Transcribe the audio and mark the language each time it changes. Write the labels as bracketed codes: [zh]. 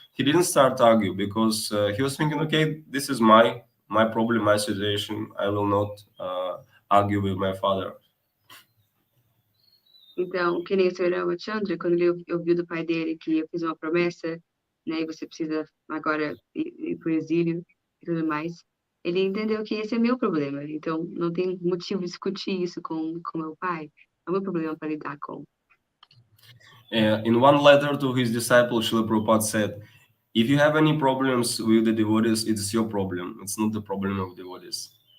[en] He didn't start to argue because he was thinking, okay, this is my problem, my situation. I will not argue with my father. [pt] Então, que nem o Sr. Ramachandra, quando ele ouviu do pai dele que eu fiz uma promessa, né, e você precisa agora ir para o exílio, e tudo mais, ele entendeu que esse é meu problema. Então, não tem motivo de discutir isso com meu pai. É o meu problema para lidar com. [en] In one letter to his disciple, Srila Prabhupada said, if you have any problems with the devotees, it's your problem. It's not the problem of devotees.